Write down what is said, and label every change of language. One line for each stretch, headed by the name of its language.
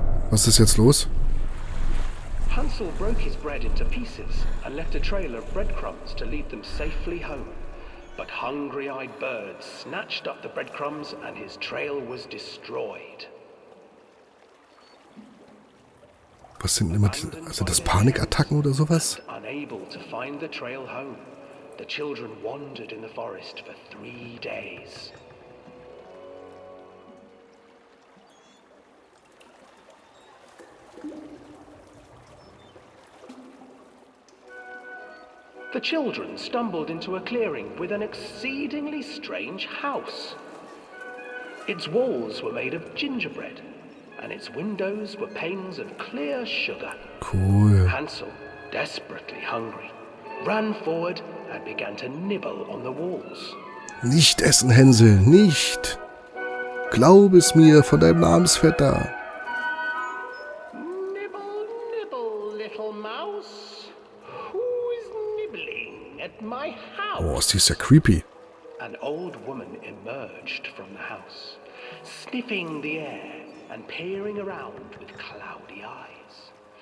German: Was ist jetzt los?
English: Hansel broke his bread into pieces and left a trail of breadcrumbs to lead them safely home. But hungry-eyed birds snatched up the breadcrumbs and his trail was destroyed.
German: Was sind immer die, also das Panikattacken oder sowas?
English: Unable to find the trail home, the children wandered in the forest for 3 days. The children stumbled into a clearing with an exceedingly strange house. Its walls were made of gingerbread, and its windows were panes of clear sugar. Cool. Hansel, desperately hungry, ran forward and began to nibble on the walls.
German: Nicht essen, Hänsel, nicht. Glaub es mir von deinem Namensvetter.
English: Nibble, nibble, little mouse. Who's nibbling at my house?
German: Oh, ist die ist ja creepy.
English: An old woman emerged from the house, sniffing the air and peering around with cloudy eyes.